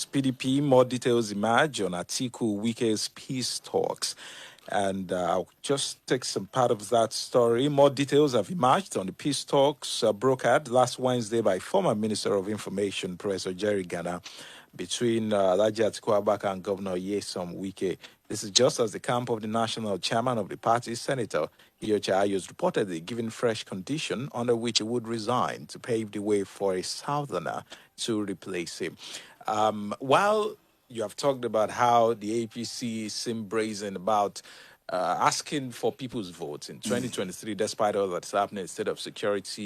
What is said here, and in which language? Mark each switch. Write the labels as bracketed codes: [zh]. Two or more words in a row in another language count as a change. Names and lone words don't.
[en] PDP, more details emerge on Atiku Wike's peace talks. And I'll just take some part of that story. More details have emerged on the peace talks brokered last Wednesday by former Minister of Information, Professor Jerry Ghana, between Alhaji Atiku Abubakar and Governor Nyesom Wike. This is just as the camp of the national chairman of the party, Senator Iyorchia Ayo, reportedly given fresh condition under which he would resign to pave the way for a southerner to replace him. While you have talked about how the APC seem brazen about asking for people's votes in 2023, despite all that's happening in the state of security.